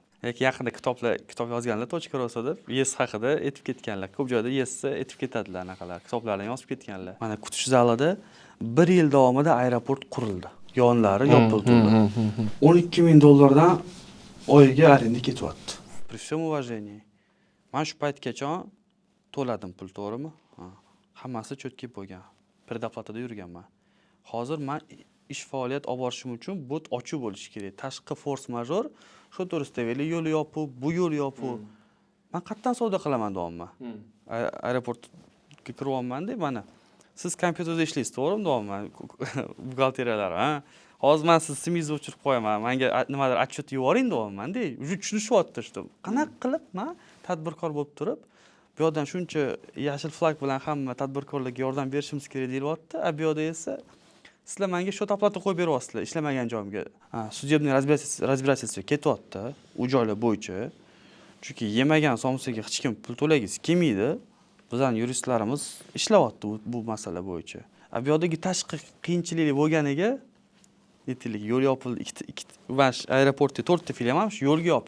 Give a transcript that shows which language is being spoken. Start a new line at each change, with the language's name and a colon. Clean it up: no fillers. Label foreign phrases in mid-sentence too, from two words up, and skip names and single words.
Uzbek: Yaqinda kitob yozganlar .ru deb yes haqida aytib ketganlar. Ko'p joyda yesni aytib ketadilar anaqalar. Kitoblarni yozib ketganlar. Mana kutish zalida 1 yil davomida aeroport qurildi. Yonlari yopildi. 12 ming dollardan oyiga arenda ketyapti.
Russian: При всем уважении.
Uzbek: Men shu paytgacha to'ladim pul, to'g'rimi? Hammasi cho'tki bo'lgan. Predoplatada yurganman. Hozir men ish faoliyat olib borishim uchun bu ochiq bo'lishi kerak. Tashqi force major, shu to'ristoveli yo'l yopib, bu yo'l yopib. Men qayerdan savdo qilaman deyapman. Aeroportga kiryapman-da, mana. Siz kompyuterda ishlaysiz, to'g'rimi deyapman? Buxgalteriyalar, ha? Hozir men siz simingizni o'chirib qo'yaman. Menga nimadir отчет yuboring deyapman-da. Tushunishyapti shu. Qanaqa qilib men tadbirkor bo'lib turib, bu yerdan shuncha yashil flag bilan hamma tadbirkorlarga yordam berishimiz kerak deyilyapti. Bu yerda esa sizlar menga shu tablatni qo'yib beryapsizlar, ishlamagan joyimga.
Russian: Судебный разбирательство
Uzbek: ketyapti u joylar bo'yicha. Chunki yemagan somsaga hech kim pul to'lagiz kelmaydi. Bizning yuristlarimiz ishlayapti bu masala bo'yicha. Bu yerdagi tashqi qiyinchilik bo'lganiga aytaylik, yo'l yopildi, aeroportda 4 ta filial ham shu yo'lga yopiq.